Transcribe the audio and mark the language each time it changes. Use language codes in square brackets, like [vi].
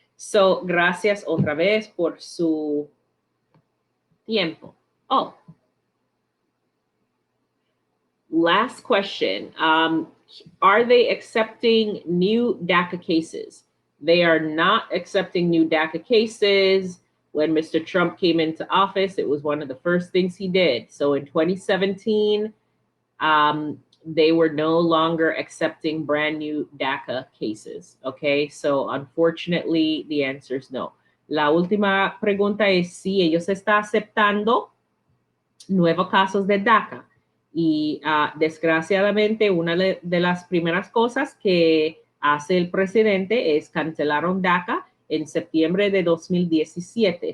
[es] So, gracias otra vez por su tiempo. [en] Oh, last question. Are they accepting new DACA cases? They are not accepting new DACA cases. When Mr. Trump came into office, it was one of the first things he did. So in 2017, they were no longer accepting brand new DACA cases. Okay, so unfortunately, the answer is no. [es] La última pregunta es si ellos están aceptando nuevos casos de DACA. Y desgraciadamente, una de las primeras cosas que hace el presidente es cancelaron DACA en septiembre de 2017.